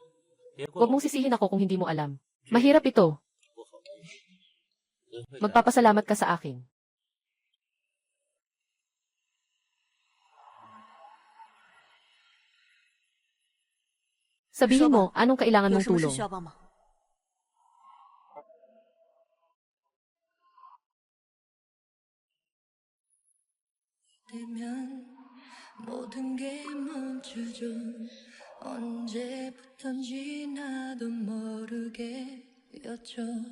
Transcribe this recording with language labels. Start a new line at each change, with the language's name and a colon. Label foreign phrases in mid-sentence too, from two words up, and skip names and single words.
Filipino: Huwag mong sisihin ako kung hindi mo alam. Mahirap ito. Magpapasalamat ka sa akin. Sabihin mo, anong kailangan
Chinese: 有
Filipino: mong
Chinese: 什么事
Filipino: tulong?
Chinese: 需要帮忙？
Korean: 되면 모든 게 멈추죠. 언제부턴지 나도 모르게였죠.